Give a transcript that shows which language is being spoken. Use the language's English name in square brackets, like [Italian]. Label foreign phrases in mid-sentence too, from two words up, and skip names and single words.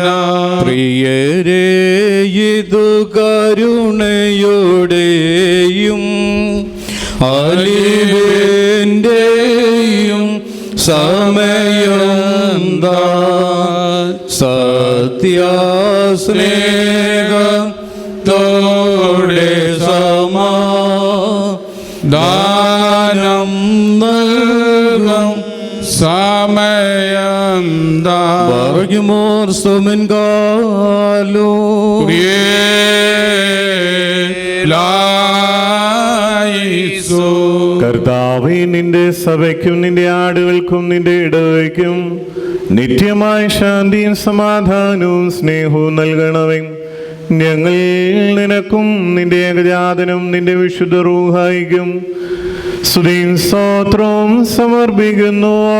[Malayalam] പ്രിയരേ ഇതു കരുണയുടെയും അലിവിന്റെയും സമയം സത്യസ്നേഹത്തോടെ സമാധാനം നൽകും സമയം [Classical Syriac] Bargimor sumen galo [Malayalam] കർത്താവേ, നിന്റെ സഭയ്ക്കും നിന്റെ ആടുകൾക്കും നിന്റെ ഇടവയ്ക്കും നിത്യമായ ശാന്തിയും സമാധാനവും സ്നേഹവും നൽകണമേ. ഞങ്ങൾ നിനക്കും നിന്റെ ഏകജാതനും നിന്റെ വിശുദ്ധ റൂഹായിക്കും സ്തുതിയും സ്തോത്രവും സമർപ്പിക്കുന്നു.